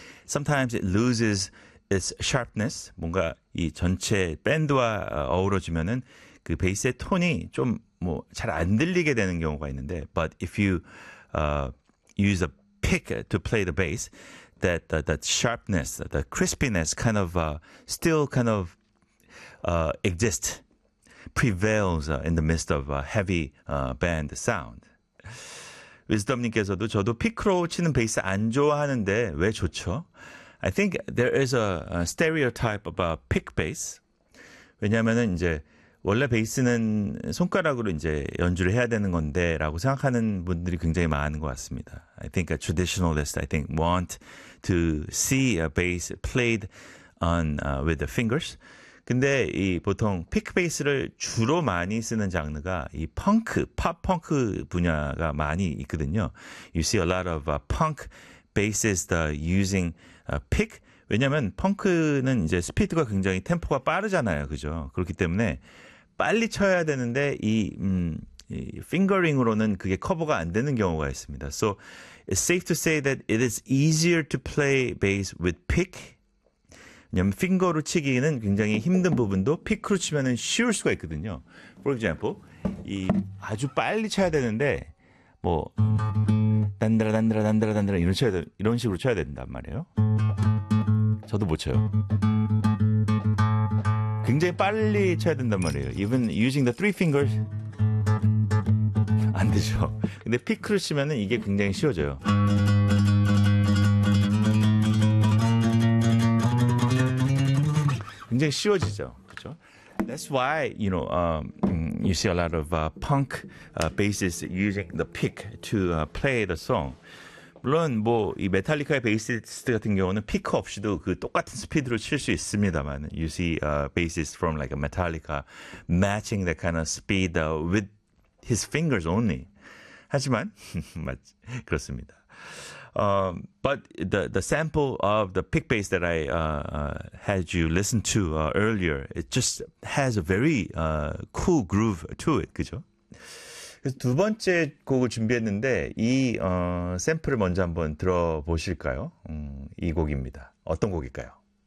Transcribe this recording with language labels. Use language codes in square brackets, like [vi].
[en] Sometimes it loses its sharpness. [ko] 뭔가 이 전체 밴드와 어우러지면은 그 베이스의 톤이 좀 뭐 잘 안 들리게 되는 경우가 있는데 [en] but if you use a pick to play the bass that that sharpness the crispiness kind of still kind of exists prevails in the midst of a heavy band sound. [ko] 위즈덤님께서도 저도 피크로 치는 베이스 안 좋아하는데 왜 좋죠? [en] I think there is a stereotype about pick bass. [ko] 왜냐면은 이제 원래 베이스는 손가락으로 이제 연주를 해야 되는 건데 라고 생각하는 분들이 굉장히 많은 것 같습니다. [en] I think a traditionalist, I think, want to see a bass played on with the fingers. [ko] 근데 이 보통 픽 베이스를 주로 많이 쓰는 장르가 이 펑크, 팝 펑크 분야가 많이 있거든요. [en] You see a lot of punk bassists using a pick. [ko] 왜냐면 펑크는 이제 스피드가 굉장히 템포가 빠르잖아요. 그죠? 그렇기 때문에 빨리 쳐야 되는데 이 핑거링으로는 그게 커버가 안 되는 경우가 있습니다. [en] So it's safe to say that it is easier to play bass with pick. [ko] 왜냐면 핑거로 치기는 굉장히 힘든 부분도 픽으로 치면은 쉬울 수가 있거든요. [en] For example, [ko] 이 아주 빨리 쳐야 되는데 뭐 단드라 단드라 단드라 단드라 이런 쳐야 이런 식으로 쳐야 된단 말이에요. 저도 못 쳐요. 굉장히 빨리 쳐야 된단 말이에요. [en] Even using the three fingers [ko] 안 되죠. 근데 픽으로 치면은 이게 굉장히 쉬워져요. 굉장히 쉬워지죠. 그렇죠? [en] That's why you know you see a lot of punk bassists using the pick to play the song. [ko] 물론 뭐 이 메탈리카의 베이시스트 같은 경우는 피크 없이도 그 똑같은 스피드로 칠 수 있습니다만 [en] you see bassist from like a Metallica matching that kind of speed with his fingers only. [ko] 하지만 맞지 그렇습니다. [en] But the sample of the pick bass that I had you listen to earlier, it just has a very cool groove to it, [ko] 그죠? 그래서 두 번째 곡을 준비했는데 이 샘플을 먼저 한번 들어보실까요? 이 곡입니다. 어떤 곡일까요?